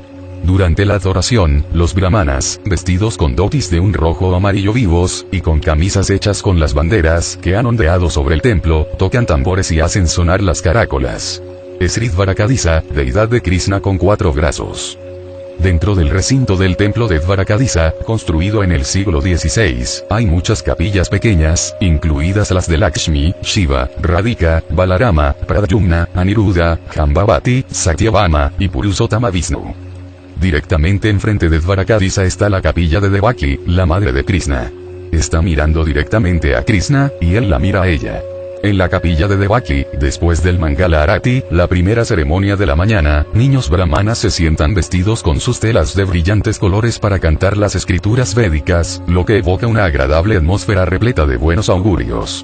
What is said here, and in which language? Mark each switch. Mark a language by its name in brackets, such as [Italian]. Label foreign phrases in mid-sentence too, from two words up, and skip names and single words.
[Spanish] Durante la adoración, los brahmanas, vestidos con dhotis de un rojo o amarillo vivos, y con camisas hechas con las banderas que han ondeado sobre el templo, tocan tambores y hacen sonar las caracolas. Sri Dvarakadisa, deidad de Krishna con 4 brazos. Dentro del recinto del templo de Dvarakadisa, construido en el siglo XVI, hay muchas capillas pequeñas, incluidas las de Lakshmi, Shiva, Radhika, Balarama, Pradyumna, Aniruddha, Jambavati, Satyabhama, y Purushotama Vishnu. Directamente enfrente de Dvarakadisa está la capilla de Devaki, la madre de Krishna. Está mirando directamente a Krishna, y él la mira a ella. En la capilla de Devaki, después del Mangala Arati, la primera ceremonia de la mañana, niños brahmanas se sientan vestidos con sus telas de brillantes colores para cantar las escrituras védicas, lo que evoca una agradable atmósfera repleta de buenos augurios.